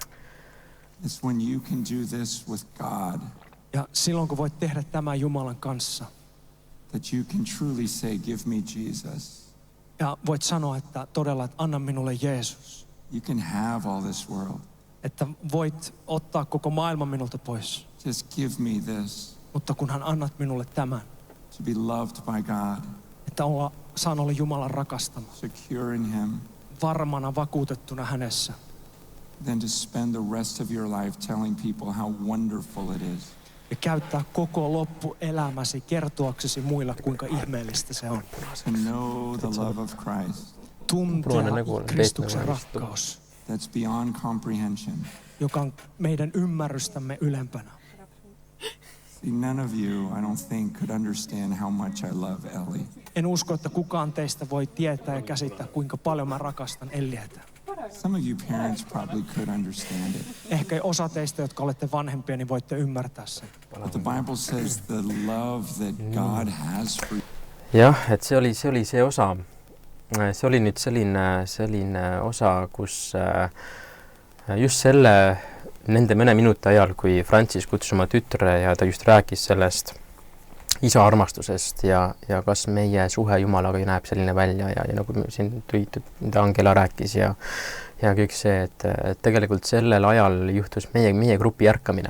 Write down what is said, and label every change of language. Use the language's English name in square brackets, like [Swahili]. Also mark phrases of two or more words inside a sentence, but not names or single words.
[English] It's when you can do this with God. [Finnish] Ja silloin kun voit tehdä tämän Jumalan kanssa. [English] that you can truly say, give me Jesus. [Finnish] Ja voit sanoa, että todella, että anna minulle Jeesus. [English] You can have all this world. [Finnish] Että voit ottaa koko maailman minulta pois. [English] Just give me this. [Finnish] Mutta kunhan annat minulle tämän. [English] To be loved by God. [Finnish] Että saan olla Jumalan rakastama. [English] Secure in Him. [Finnish] Varmana, vakuutettuna hänessä. [English] Then to spend the rest of your life telling people how wonderful it is. [Finnish] Ja käyttää koko loppuelämäsi kertoaksesi muille, kuinka ihmeellistä se on. [English] To know the love of Christ. [Finnish] Tuntea Kristuksen rakkaus. [English] That's beyond comprehension. [Finnish] Joka on meidän ymmärrystämme ylempänä. [English] See, none of you, I don't think, could understand how much I love Ellie. [Finnish] En usko, että kukaan teistä voi tietää ja käsittää, kuinka paljon mä rakastan Ellietä. [English] Some of you parents probably could understand it. [Finnish] Ehkä osa teistä, jotka olette vanhempia, niin voitte ymmärtää sen. [English] But the Bible says the love that God has for you. [Estonian] Jah, et se oli se osa. Se oli nüüd selline osa, kus just nende mõne minuti ajal, kui Francis kutsus oma tütre ja ta just rääkis sellest isa armastusest ja kas meie suhe Jumalaga näeb selline välja ja nagu siin mida Angela rääkis ja kõik see, et tegelikult sellel ajal juhtus meie grupi ärkamine.